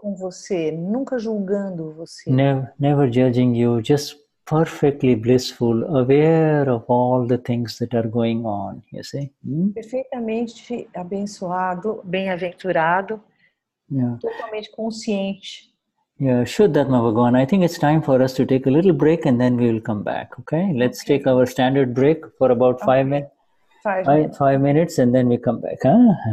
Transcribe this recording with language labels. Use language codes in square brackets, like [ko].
[pt] Com você, nunca julgando você. [en] Never judging you, just perfectly blissful, aware of all the things that are going on, you see? [pt] Perfeitamente abençoado, bem-aventurado, totalmente consciente. [en] Yeah, Shuddhatma Bhagavan, I think it's time for us to take a little break and then we will come back, okay? Let's take our standard break for about 5 minutes. 5 minutes and then we come back, huh?